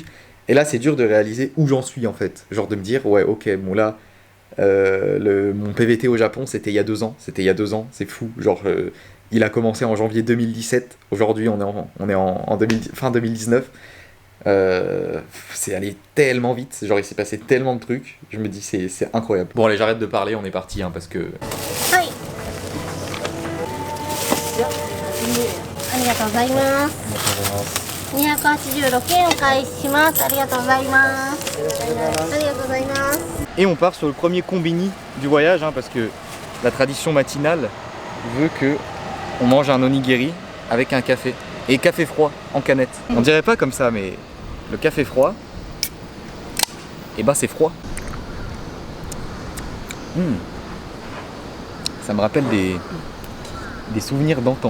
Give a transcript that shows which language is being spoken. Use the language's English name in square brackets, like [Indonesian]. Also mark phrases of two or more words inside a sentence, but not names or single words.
[French] Et là, c'est dur de réaliser où j'en suis en fait. Genre de me dire, ouais, ok, bon là, mon PVT au Japon, c'était il y a 2 ans. C'était il y a 2 ans, c'est fou. Genre, il a commencé en janvier 2017. Aujourd'hui, on est en fin 2019. C'est allé tellement vite, genre il s'est passé tellement de trucs, je me dis c'est incroyable. Bon allez, j'arrête de parler, on est parti parce que... [Japanese] はい。ありがとうございます。286円お返しします。ありがとうございます。ありがとうございます。 [French] Et on part sur le premier combini du voyage parce que la tradition matinale veut que on mange un onigiri avec un café. Et café froid en canette. On dirait pas comme ça, mais le café froid, et ben c'est froid. Ça me rappelle des souvenirs d'antan.